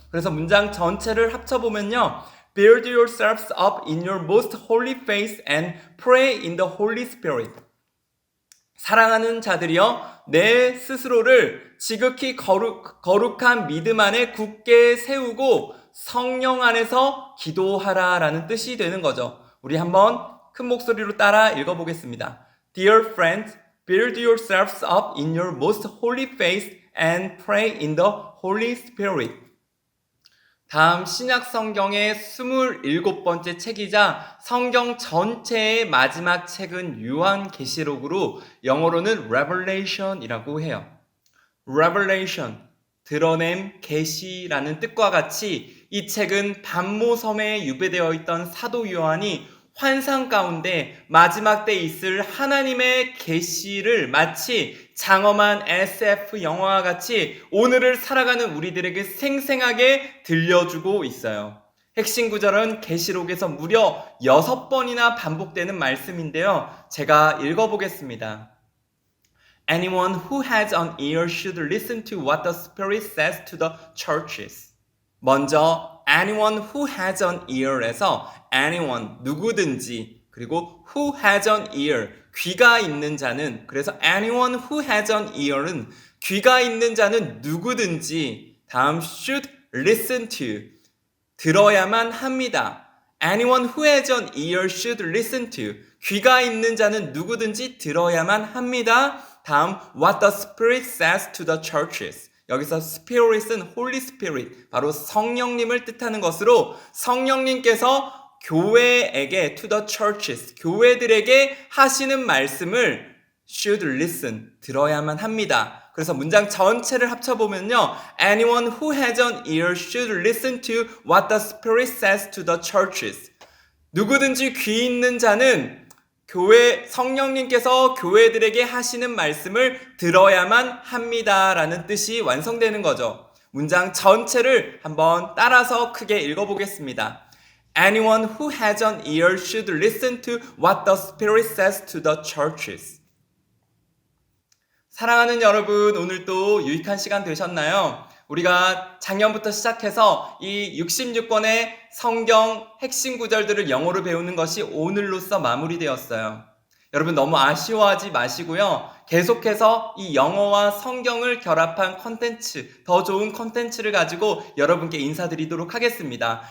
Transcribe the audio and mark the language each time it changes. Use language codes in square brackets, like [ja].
[ko] 그래서 문장 전체를 합쳐보면요. [en] Build yourselves up in your most holy faith and pray in the Holy Spirit. [ko] 사랑하는 자들이여, 내 스스로를 지극히 거룩한 믿음 안에 굳게 세우고 성령 안에서 기도하라 라는 뜻이 되는 거죠. 우리 한번 큰 목소리로 따라 읽어보겠습니다. [en] Dear friends, build yourselves up in your most holy faith and pray in the Holy Spirit. [ko] 다음 신약 성경의 27번째 책이자 성경 전체의 마지막 책은 요한계시록으로 영어로는 Revelation이라고 해요. Revelation, 드러냄, 계시라는 뜻과 같이 이 책은 반모섬에 유배되어 있던 사도 요한이 환상 가운데 마지막 때 있을 하나님의 계시를 마치 장엄한 SF 영화와 같이 오늘을 살아가는 우리들에게 생생하게 들려주고 있어요. 핵심 구절은 계시록에서 무려 6번이나 반복되는 말씀인데요. 제가 읽어보겠습니다. [en] Anyone who has an ear should listen to what the Spirit says to the churches. [ko] 먼저 [en] anyone who has an ear [ko] 에서 anyone, 누구든지, 그리고 who has an ear, 귀가 있는 자는, 그래서 anyone who has an ear은 귀가 있는 자는 누구든지, 다음 [en] should listen to, [ko] 들어야만 합니다. [en] Anyone who has an ear should listen to, [ko] 귀가 있는 자는 누구든지 들어야만 합니다. [en] 다음 what the Spirit says to the churches. [ko] 여기서 Spirit은 Holy Spirit, 바로 성령님을 뜻하는 것으로 성령님께서 교회에게 [en] to the churches, [ko] 교회들에게 하시는 말씀을 should listen, 들어야만 합니다. 그래서 문장 전체를 합쳐보면요. [en] Anyone who has an ear should listen to what the Spirit says to the churches. [ko] 누구든지 귀 있는 자는 교회 성령님께서 교회들에게 하시는 말씀을 들어야만 합니다라는 뜻이 완성되는 거죠. 문장 전체를 한번 따라서 크게 읽어보겠습니다. [en] Anyone who has an ear should listen to what the Spirit says to the churches. [ko] 사랑하는 여러분, 오늘도 유익한 시간 되셨나요? 우리가 작년부터 시작해서 이 66권의 성경 핵심 구절들을 영어로 배우는 것이 오늘로써 마무리되었어요. 여러분 너무 아쉬워하지 마시고요. 계속해서 이 영어와 성경을 결합한 컨텐츠, 더 좋은 컨텐츠를 가지고 여러분께 인사드리도록 하겠습니다.